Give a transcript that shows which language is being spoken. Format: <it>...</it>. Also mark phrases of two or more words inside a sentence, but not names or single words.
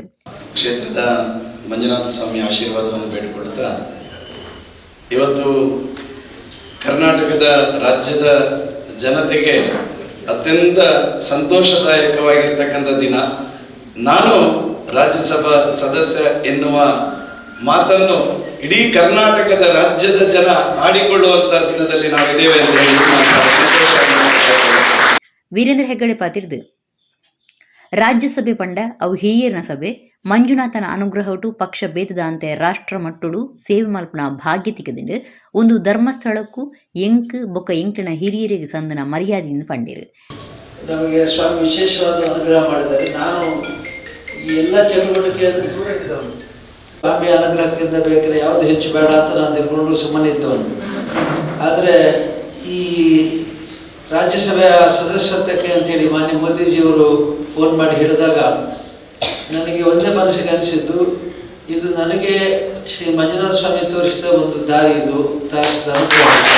<kn>ಕ್ಷೇತ್ರದ ಮಂಜುನಾಥ ಸ್ವಾಮಿ ಆಶೀರ್ವಾದವನ್ನು ಬೇಡಿಕೊಳ್ಳುತ್ತಾ ಇವತ್ತು ಕರ್ನಾಟಕದ ರಾಜ್ಯದ ಜನತೆಗೆ ಅತ್ಯಂತ ಸಂತೋಷದಾಯಕವಾಗಿರ್ತಕ್ಕಂಥ ದಿನ. ನಾನು ರಾಜ್ಯಸಭಾ ಸದಸ್ಯ ಎನ್ನುವ ಮಾತನ್ನು ಇಡೀ ಕರ್ನಾಟಕದ ರಾಜ್ಯದ ಜನ ಆಡಿಕೊಳ್ಳುವಂತ ದಿನದಲ್ಲಿ ನಾವಿದ್ದೇವೆ ಅಂತ ಹೇಳಿ</kn> <tcy>ವೀರೇಂದ್ರ ಹೆಗ್ಗಡೆ ಪಾತಿರ್ದು ರಾಜ್ಯಸಭೆ ಪಂಡ ಅವು ಹಿರಿಯರನ ಸಭೆ ಮಂಜುನಾಥನ ಅನುಗ್ರಹಟು ಪಕ್ಷ ಭೇದದ ಅಂತೆ ರಾಷ್ಟ್ರ ಮಟ್ಟುಡು ಸೇವೆ ಮಲ್ಪನ ಭಾಗ್ಯ ತಿಕ್ಕದಿಂದ ಒಂದು ಧರ್ಮಸ್ಥಳಕ್ಕೂ ಬೊಕ್ಕ ಎಂಕ್ಲಿನ ಹಿರಿಯರಿಗೆ ಸಂದನ ಮರ್ಯಾದೆಯಿಂದ ಪಂಡಿರು.</tcy> <kn>ನಮಗೆ ಸ್ವಾಮಿ ವಿಶೇಷವಾದ ಅನುಗ್ರಹ ಮಾಡಿದ್ದಾರೆ. ನಾನು ಈ ಎಲ್ಲ ಚಟುವಟಿಕೆಯನ್ನು ದೂರ ಇದ್ದವನು. ಸ್ವಾಮಿ ಅನುಗ್ರಹಕ್ಕಿಂತ ಬೇಕಾದ್ರೆ ಯಾವುದು ಹೆಚ್ಚು ಬೇಡ ಅಂತ ನಾನು ತಿಳ್ಕೊಂಡು ಸುಮ್ಮನೆ ಇದ್ದವನು. ಆದರೆ ಈ ರಾಜ್ಯಸಭೆಯ ಸದಸ್ಯತ್ವಕ್ಕೆ ಅಂತೇಳಿ ಮಾನ್ಯ ಮೋದಿಜಿಯವರು ಫೋನ್ ಮಾಡಿ ಹೇಳಿದಾಗ ನನಗೆ ಒಂದೇ ಮನಸ್ಸಿಗೆ ಅನಿಸಿದ್ದು, ಇದು ನನಗೆ ಶ್ರೀ ಮಂಜುನಾಥ ಸ್ವಾಮಿ ತೋರಿಸಿದ ಒಂದು ದಾರಿ, ಇದು ತೋರಿಸಿದ ಅನುಗ್ರಹ.</kn>